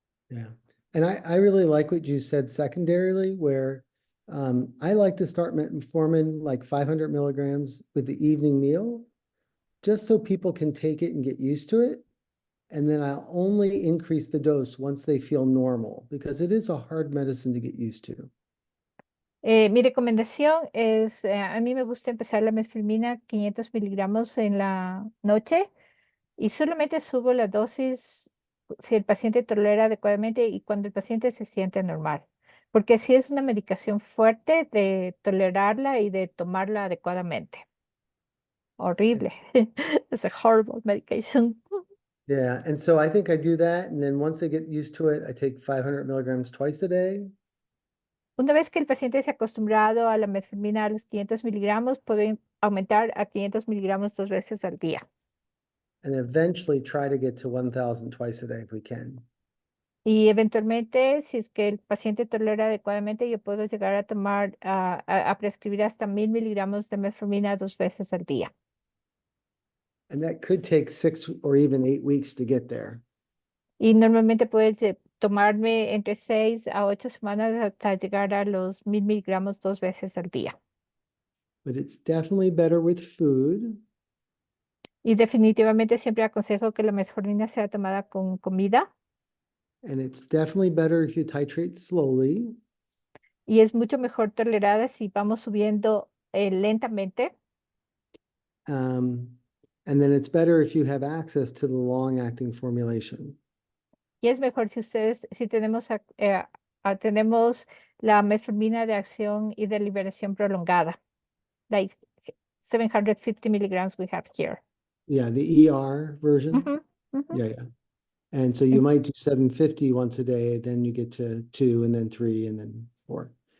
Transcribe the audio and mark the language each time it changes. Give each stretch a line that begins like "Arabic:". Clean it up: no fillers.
English: Yeah, and I really like what you said secondarily, where I like to start metformin like 500 milligrams with the evening meal, just so people can take it and get used to it. And then I'll only increase the dose once they feel normal, because it is a hard medicine to get used to.
Spanish: Mi recomendación es, a mí me gusta empezar la metformina 500 miligramos en la noche y solamente subo la dosis si el paciente tolera adecuadamente y cuando el paciente se siente normal. Porque si es una medicación fuerte de tolerarla y de tomarla adecuadamente. Horrible.
English: It's a horrible medication. Yeah, and so I think I do that, and then once they get used to it, I take 500 milligrams twice a day.
Spanish: Una vez que el paciente se ha acostumbrado a la metformina a los 500 miligramos, puede aumentar a 500 miligramos 2 veces al día.
English: And eventually try to get to 1,000 twice a day if we can.
Spanish: Y eventualmente, si es que el paciente tolera adecuadamente, yo puedo llegar a tomar, a prescribir hasta 1000 miligramos de metformina 2 veces al día.
English: And that could take 6 or even 8 weeks to get there.
Spanish: Y normalmente puede tomarme entre 6 a 8 semanas hasta llegar a los 1000 miligramos 2 veces al día.
English: But it's definitely better with food.
Spanish: Y definitivamente siempre aconsejo que la metformina sea tomada con comida.
English: And it's definitely better if you titrate slowly.
Spanish: Y es mucho mejor tolerada si vamos subiendo lentamente.
English: And then it's better if you have access to the long-acting formulation.
Spanish: Y es mejor si tenemos, tenemos la metformina de acción y de liberación prolongada.
English: Like 750 milligrams we have here. Yeah, the ER version. Yeah. And so you might do 750 once a day, then you get to 2 and then 3 and then 4.